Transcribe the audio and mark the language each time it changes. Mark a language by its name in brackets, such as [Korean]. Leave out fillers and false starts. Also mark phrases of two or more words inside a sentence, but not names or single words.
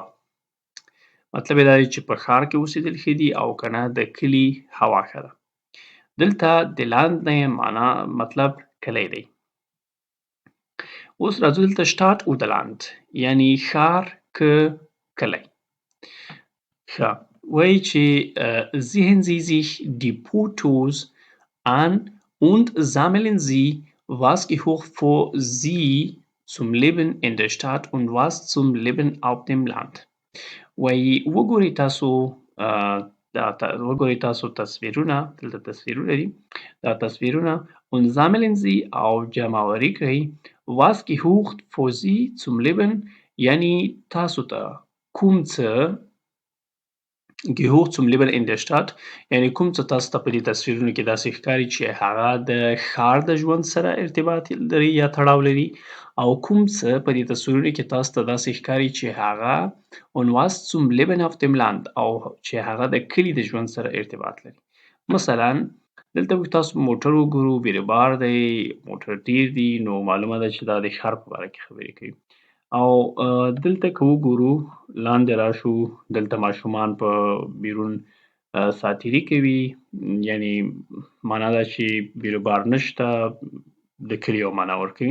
[Pashto] مطلب یې دا دی چې په ښار کې اوسېدل ښه دي او که نه د کلي هوا ښه ده. دلته د لاند نه معنا مطلب کلی دی. اوس راځو دلته [German] Stadt oder Land [Pashto] یعنی ښار که کلی. ښه، وایي چې [German] sehen Sie sich die Fotos an und sammeln Sie, was gehört für Sie zum Leben in der Stadt und was zum Leben auf dem Land. [Pashto] وایي وګورئ تاسو وګورئ تاسو تصویرونه، دلته تصویرونه دي. دا تصویرونه [German] und sammeln sie auf [Pashto] جمع‌آوری کوي [German] was gesucht für sie zum Leben [Pashto] یعنی تاسو ته کوم څه [German] gesucht zum Leben in der Stadt [Pashto] یعنی کوم څه تاسو ته په دې تصویرونو کې داسې ښکاري چې هغه د ښار د ژوند سره ارتباط لري یا تړاو لري او کوم څه په دې تصویرونو کې تاسو ته داسې ښکاري چې هغه [German] und was zum Leben auf dem Land [Pashto] او چې هغه د کلي د ژوند سره ارتباط لري. مثلا دلته موږ تاسو موټر وګورو، بیروبار دی، موټر ډیر دي، نو معلومه ده چې دا د ښار په باره کې خبرې کوي. او دلته که وګورو لاندې راشو، دلته ماشومان په بیرون ساتیري کوي، یعنی معنا ده چې بیروبار نشته، د کلي یو معنا ورکوي.